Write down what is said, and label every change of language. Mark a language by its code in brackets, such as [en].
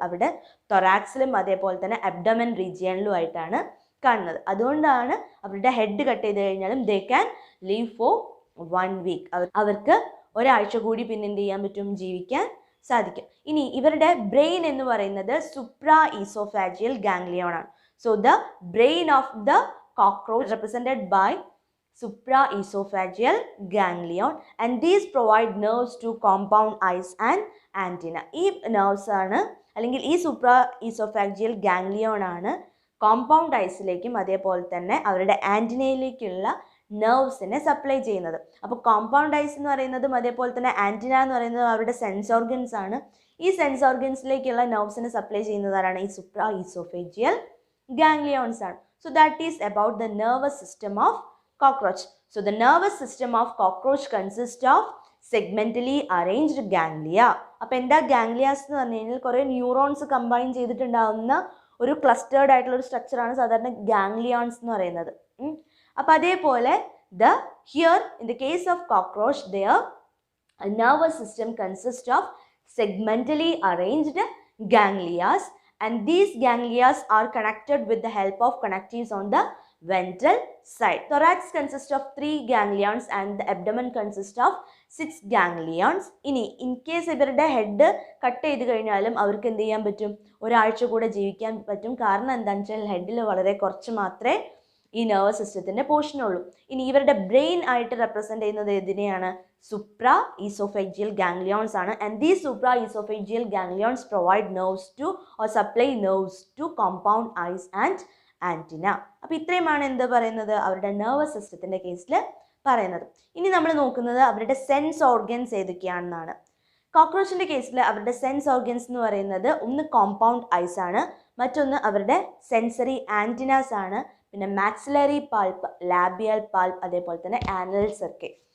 [ml] അവിടെ തൊറാക്സിലും അതേപോലെ തന്നെ അബ്ഡമൻ റീജിയനിലും ആയിട്ടാണ് കാണുന്നത്. അതുകൊണ്ടാണ് അവരുടെ ഹെഡ് കട്ട് ചെയ്ത് കഴിഞ്ഞാലും [en] They can leave for 1 week. [ml] അവർക്ക് ഒരാഴ്ച കൂടി പിന്നെ എന്ത് ചെയ്യാൻ പറ്റും? ജീവിക്കാൻ സാധിക്കും. ഇനി ഇവരുടെ ബ്രെയിൻ എന്ന് പറയുന്നത് സുപ്രാ ഈസോഫാജിയൽ ഗാംഗ്ലിയോൺ ആണ്. [en] So the brain of the cockroach represented by supra esophageal ganglion, and these provide nerves to compound eyes and antenna. [ml] ഈ നെർവ്സ് ആണ് അല്ലെങ്കിൽ ഈ supra esophageal ganglion ആണ് കോമ്പൗണ്ട് ഐസിലേക്കും അതേപോലെ തന്നെ അവരുടെ ആൻറ്റിനയിലേക്കുള്ള നെർവ്സിനെ സപ്ലൈ ചെയ്യുന്നത്. അപ്പോൾ കോമ്പൗണ്ട് ഐസ് എന്ന് പറയുന്നതും അതേപോലെ തന്നെ ആൻറ്റിന എന്ന് പറയുന്നത് അവരുടെ സെൻസ് ഓർഗൻസ് ആണ്. ഈ സെൻസ് ഓർഗൻസിലേക്കുള്ള നെർവ്സിനെ സപ്ലൈ ചെയ്യുന്നതാണ് ഈ supra esophageal ganglions ആണ്. [en] So that is about the nervous system of cockroach. So the nervous system of cockroach consists of segmentally arranged ganglia. [ml] അപ്പോൾ എന്താ ഗാംഗ്ലിയാസ് എന്ന് പറഞ്ഞു കഴിഞ്ഞാൽ കുറേ ന്യൂറോൺസ് കമ്പൈൻ ചെയ്തിട്ടുണ്ടാകുന്ന ഒരു ക്ലസ്റ്റേർഡ് ആയിട്ടുള്ള ഒരു സ്ട്രക്ചറാണ് സാധാരണ ഗാംഗ്ലിയോൺസ് എന്ന് പറയുന്നത്. അപ്പോൾ അതേപോലെ [en] here in the case of cockroach their nervous system consists of segmentally arranged ganglias, and these ganglias are connected with the help of connectives on the ventral side. Thorax consists of 3 ganglions and the abdomen consists of 6 ganglions. [ml] ഇനി in case ഇവരുടെ head cut ചെയ്ത് കഴിഞ്ഞാലും അവർക്ക് എന്ത് ചെയ്യാൻ പറ്റും? ഒരാഴ്ച കൂടെ ജീവിക്കാൻ പറ്റും. കാരണം എന്താണെന്ന് വെച്ചാൽ ഹെഡിൽ വളരെ കുറച്ച് മാത്രമേ ഈ നെർവസ് സിസ്റ്റത്തിൻ്റെ പോർഷനുള്ളൂ. ഇനി ഇവരുടെ ബ്രെയിൻ ആയിട്ട് റെപ്രസെൻ്റ് ചെയ്യുന്നത് ഏതിനെയാണ്? supra esophageal ganglions ആണ്. [en] and these supra esophageal ganglions provide nerves to or supply nerves to compound eyes and antenna. [ml] അപ്പോൾ ഇത്രയുമാണ് എന്ത് പറയുന്നത്? അവരുടെ നെർവസ് സിസ്റ്റത്തിൻ്റെ കേസിൽ പറയുന്നത്. ഇനി നമ്മൾ നോക്കുന്നത് അവരുടെ സെൻസ് ഓർഗൻസ് ഏതൊക്കെയാണെന്നാണ്. കോക്രോച്ചിൻ്റെ കേസിൽ അവരുടെ സെൻസ് ഓർഗൻസ് എന്ന് പറയുന്നത് ഒന്ന് കോമ്പൗണ്ട് ഐസ് ആണ്, മറ്റൊന്ന് അവരുടെ സെൻസറി ആൻറ്റിനാസ് ആണ്, പിന്നെ മാക്സിലറി പൾപ്പ്, ലാബിയൽ പൾപ്പ്, അതേപോലെ തന്നെ ആനൽ സർക്കിൾ.